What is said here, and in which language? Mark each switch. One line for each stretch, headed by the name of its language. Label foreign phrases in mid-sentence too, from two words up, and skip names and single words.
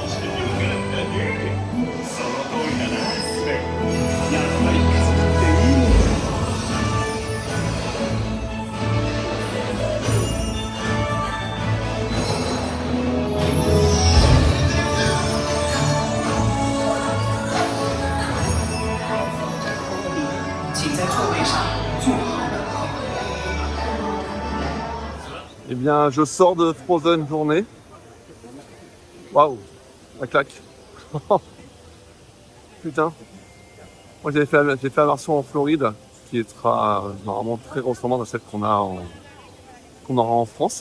Japanese: その通りだなスレン。やっぱり家族っていいもんだ。
Chinese: 请在座位上坐好。
French: Eh bien, je sors de Frozen Journée. Waouh, la claque. Putain. Moi, j'ai fait la version en Floride, qui sera normalement très ressemblante à celle qu'on aura en France.